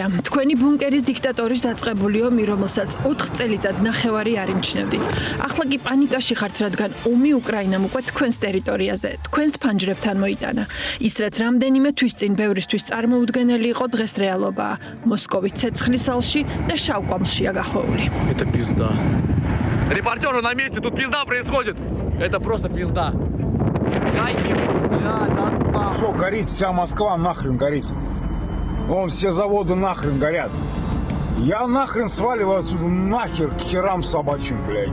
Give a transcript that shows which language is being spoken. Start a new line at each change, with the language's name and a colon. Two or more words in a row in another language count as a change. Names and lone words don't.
Georgian: თქვენი ბუნკერის დიქტატორის დაწყებული ომი, რომელსაც 4 წელიწად ნახევარი არ იმჩნევდით. ახლა კი პანიკაში ხართ, რადგან ომი უკრაინამ უკვე თქვენს ტერიტორიაზე, თქვენს ფანჯრებთან მოიტანა. ის რაც რამდენიმე თვის წინ ბევრისთვის წარმოუდგენელი იყო, დღეს რეალობაა. მოსკოვი ცეცხლის ალში და შავკვამლშია გახვეული.
Russian: Это пизда. Репортеры на месте, тут пизда происходит. Это просто пизда. Все горит, вся Москва нахрен горит. Вон все заводы нахрен горят. Я нахрен сваливаю отсюда нахер к херам собачьим, блядь.